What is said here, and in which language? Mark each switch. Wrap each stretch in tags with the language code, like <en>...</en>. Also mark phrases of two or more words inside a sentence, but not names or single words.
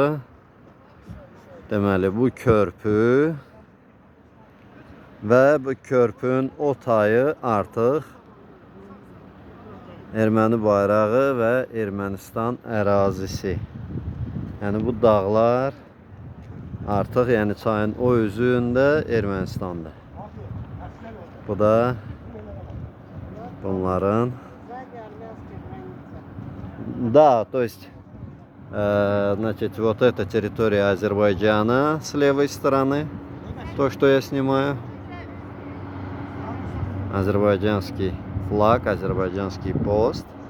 <az>Deməli, bu körpü və bu körpünün o tayı artıq Erməni bayrağı və Ermənistan ərazisi. Yəni bu dağlar artıq çayın o üzündə Ermənistandır. Bu da bunların</az> <ru>то есть значит, вот эта территория Азербайджана с левой стороны, то, что я снимаю. Азербайджанский флаг, азербайджанский пост.</ru>